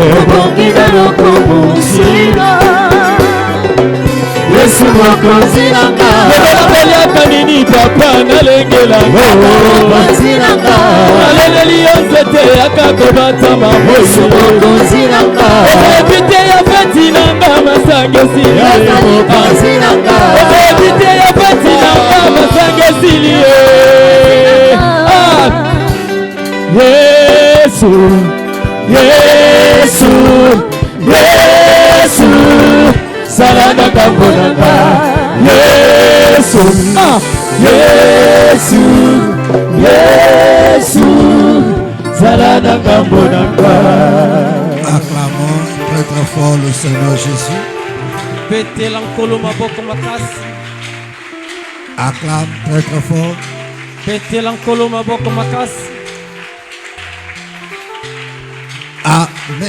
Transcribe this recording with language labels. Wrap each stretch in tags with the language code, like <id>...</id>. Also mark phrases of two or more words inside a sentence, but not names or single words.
<ln>Bongida lokumusina Yesu mokonzi nanga Nabeliaka nini papa nalengela Mokonzi nanga Naleleli yo nzete yakakobata maboyo Yesu mokonzi nanga Ebite ya feti nanga masangesi Mokonzi nanga Ebite ya feti nanga masangesi Yesu Yesu Yesu Salana kabonanga Yesu Yesu Yesu Salana kabonanga.</ln> <fr>Acclamons très très fort le Seigneur Jésus. Acclame très très fort. Amen.</fr>